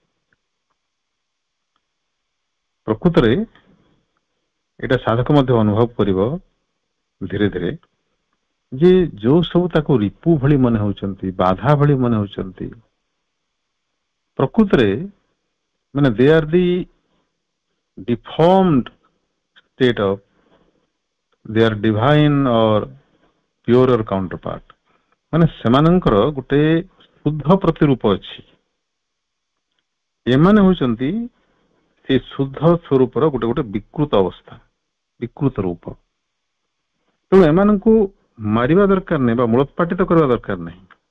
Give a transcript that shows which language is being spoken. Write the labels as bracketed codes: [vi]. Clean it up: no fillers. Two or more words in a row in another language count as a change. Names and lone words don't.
[or] ପ୍ରକୃତରେ ଏଇଟା ସାଧକ ମଧ୍ୟ ଅନୁଭବ କରିବ ଧୀରେ ଧୀରେ ଯେ ଯୋଉ ସବୁ ତାକୁ ରିପୁ ଭଳି ମନେ ହଉଛନ୍ତି, ବାଧା ଭଳି ମନେ ହଉଛନ୍ତି, ପ୍ରକୃତରେ ମାନେ [en] they are the deformed state of their divine or purer counterpart. [or] ମାନେ ସେମାନଙ୍କର ଗୋଟେ ଶୁଦ୍ଧ ପ୍ରତିରୂପ ଅଛି, ଏମାନେ ହଉଛନ୍ତି ସେ ଶୁଦ୍ଧ ସ୍ୱରୂପର ଗୋଟେ ଗୋଟେ ବିକୃତ ଅବସ୍ଥା, ବିକୃତ ରୂପ। ତେଣୁ ଏମାନଙ୍କୁ ମାରିବା ଦରକାର ନାହିଁ ବା ମୂଳୋତ୍ପାଟିତ କରିବା ଦରକାର ନାହିଁ।